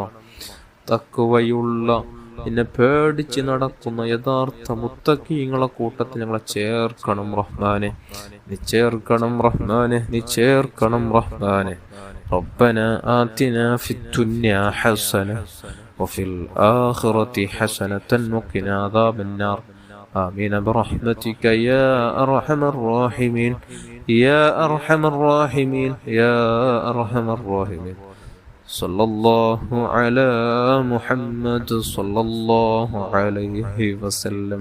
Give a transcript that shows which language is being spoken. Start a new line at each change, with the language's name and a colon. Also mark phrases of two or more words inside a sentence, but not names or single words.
Malayalam: തഖ്വയുള്ള നിന്നെ പേടിച്ച് നടക്കുന്ന യഥാർത്ഥ മുത്തഖീങ്ങളെ കൂട്ടത്തിൽ ഞങ്ങളെ ചേർക്കണം റഹ്മാനെ. നീ ചേർക്കണം റഹ്മാനെ, നീ ചേർക്കണം റഹ്മാനെ.
Arabic: ربنا آتنا في الدنيا حسنة وفي الآخرة حسنة وقنا عذاب النار. آمين برحمتك يا أرحم الراحمين يا أرحم الراحمين يا أرحم الراحمين. صلى الله على محمد صلى الله عليه وسلم.